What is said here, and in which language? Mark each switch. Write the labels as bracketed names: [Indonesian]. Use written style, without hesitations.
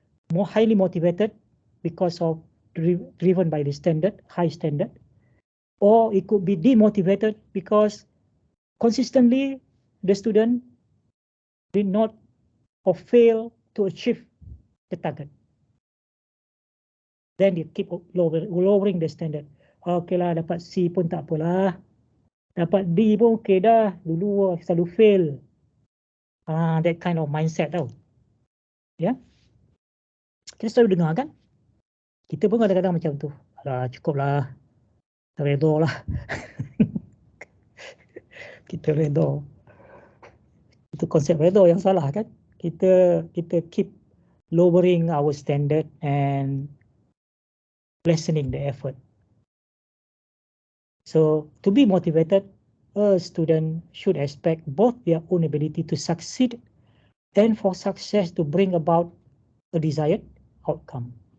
[English] More highly motivated because of driven by the standard, high standard, or it could be demotivated because consistently the student did not or fail to achieve the target. Then they keep lowering the standard. [Malay] Okay lah, dapat C pun tak apalah. Dapat D pun okay dah. Dulu selalu fail. [English] That kind of mindset [Malay] tau. Ya. Yeah? Kita selalu dengar kan? Kita pun kadang-kadang macam tu. Alah, cukup lah. Kita redha lah. Kita redha. Itu konsep redha yang salah kan? [English] Kita keep lowering our standard and lessening the effort. So to be motivated, a student should expect both their own ability to succeed and for success to bring about a desired outcome.